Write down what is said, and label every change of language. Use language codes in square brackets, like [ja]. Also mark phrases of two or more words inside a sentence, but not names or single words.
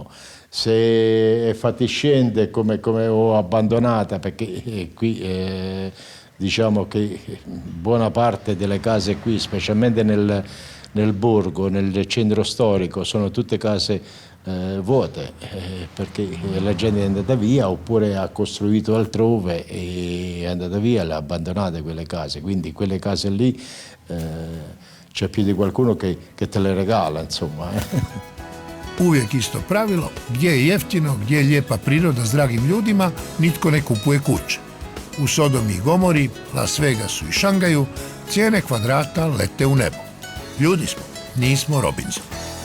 [it] Se è fatiscente come ho abbandonata, perché qui diciamo che buona parte delle case qui, specialmente nel borgo, nel centro storico, sono tutte case vuote, perché la gente è andata via oppure ha costruito altrove e è andata via, le ha abbandonate quelle case, quindi quelle case lì c'è più di qualcuno che te le regala, insomma. [hr] Uvijek isto pravilo, gdje je jeftino, gdje je lijepa priroda s dragim ljudima, nitko ne kupuje kuće. U Sodomi i Gomori, Las Vegasu i Šangaju cijene kvadrata lete u nebo. Ljudi smo, nismo Robinson.